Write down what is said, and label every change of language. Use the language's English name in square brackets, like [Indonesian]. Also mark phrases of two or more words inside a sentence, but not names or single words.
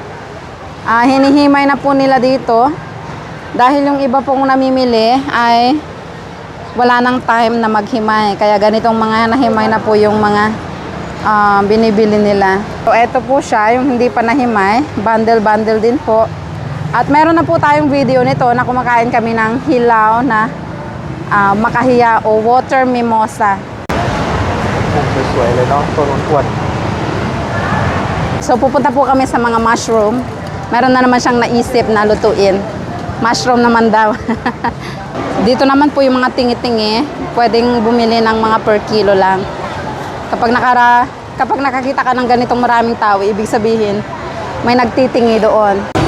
[Filipino] Hinihimay na po nila dito dahil yung iba pong namimili ay wala nang time na maghimay, kaya ganitong mga nahimay na po yung mga binibili nila. So eto po siya, yung hindi pa nahimay, bundle din po. At meron na po tayong video nito na kumakain kami ng hilaw na makahiya o [English] water mimosa. [Thai] สวยๆเลยเนาะต้นอ้วน [Filipino] So pupunta po kami sa mga mushroom. Meron na naman siyang naisip na lutuin. Mushroom naman daw. Dito naman po yung mga tingi-tingi, pwedeng bumili ng mga [English] per kilo [Filipino] lang. Kapag nakakita ka ng ganitong maraming tao, ibig sabihin, may nagtitingi doon.